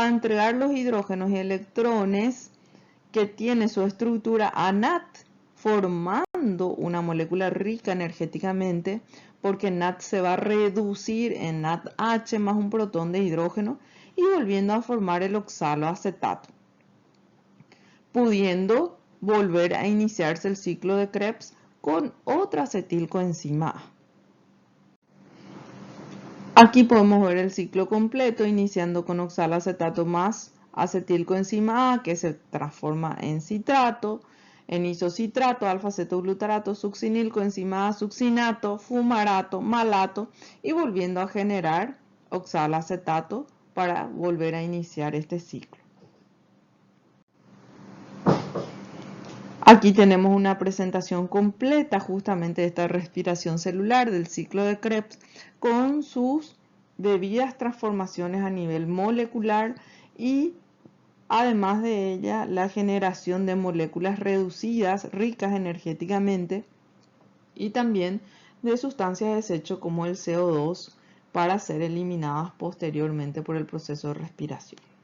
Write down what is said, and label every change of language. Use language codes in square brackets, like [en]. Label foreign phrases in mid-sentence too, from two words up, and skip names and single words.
[es] a entregar los hidrógenos y electrones que tiene su estructura a NAT, formando una molécula rica energéticamente, porque NAT se va a reducir en NADH más un protón de hidrógeno y volviendo a formar el oxaloacetato, pudiendo volver a iniciarse el ciclo de Krebs con otra acetilcoenzima A. Aquí podemos ver el ciclo completo, iniciando con oxaloacetato más acetilcoenzima A, que se transforma en citrato, en isocitrato, alfa-cetoglutarato, succinil, coenzima A, succinato, fumarato, malato y volviendo a generar oxalacetato para volver a iniciar este ciclo. Aquí tenemos una presentación completa justamente de esta respiración celular del ciclo de Krebs con sus debidas transformaciones a nivel molecular y además de ella la generación de moléculas reducidas ricas energéticamente y también de sustancias de desecho como el CO2 para ser eliminadas posteriormente por el proceso de respiración.